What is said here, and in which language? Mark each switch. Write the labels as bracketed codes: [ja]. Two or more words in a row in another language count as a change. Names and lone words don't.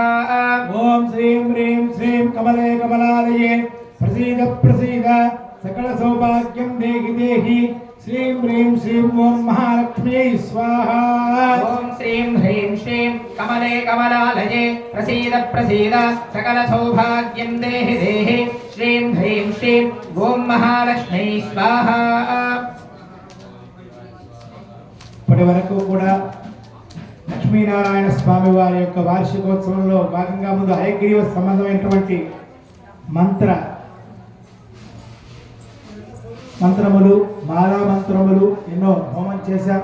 [sa] ओम श्रीं ह्रीं श्रीं कमले कमलालये प्रसीद प्रसीद सकल सौभाग्यं देहि देहि श्रीं ह्रीं श्रीं ओम महालक्ष्मी स्वाहा ओम श्रीं ह्रीं श्रीं कमले कमलालये प्रसीद प्रसीद सकल सौभाग्यं देहि देहि श्रीं ह्रीं श्रीं ओम महालक्ष्मी स्वाहा [te] ఇప్పటి వరకు కూడా లక్ష్మీనారాయణ స్వామి వారి యొక్క వార్షికోత్సవంలో భాగంగా ముందు హయగ్రీవ సంబంధమైనటువంటి మంత్రములు మాలా మంత్రములు ఎన్నో హోమం చేశాం.